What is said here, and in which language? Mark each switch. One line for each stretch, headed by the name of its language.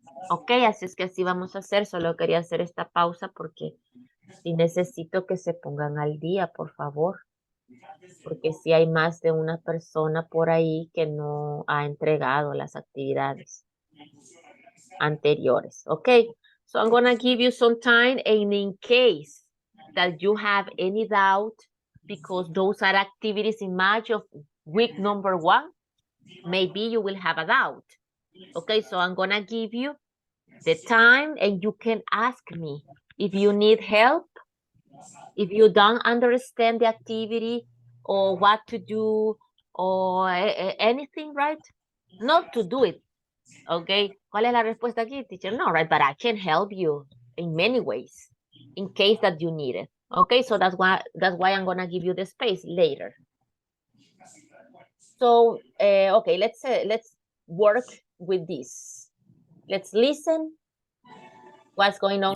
Spanish: Ok, así es que así vamos a hacer. Solo quería hacer esta pausa porque sí necesito que se pongan al día, por favor. Porque sí hay más de una persona por ahí que no ha entregado las actividades anteriores.
English: Okay, so I'm gonna give you some time, and in case that you have any doubt, because those are activities in March of week number 1, maybe you will have a doubt. Okay, so I'm gonna give you the time and you can ask me if you need help, if you don't understand the activity or what to do or anything, right? Not to do it.
Spanish: Okay, ¿cuál es la respuesta aquí, teacher?
English: No, right, but I can help you in many ways in case that you need it. Okay, so that's why I'm gonna give you the space later. So, okay, let's work with this. Let's listen. What's going on?